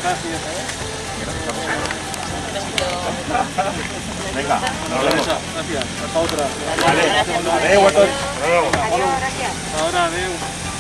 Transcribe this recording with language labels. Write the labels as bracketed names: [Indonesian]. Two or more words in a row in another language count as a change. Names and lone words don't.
[Spanish] Venga, nos vemos. Gracias. Hasta otra. [Catalan] Vale, adeu a tots. [Spanish] Hasta luego. Adiós, gracias. Ahora, adeu.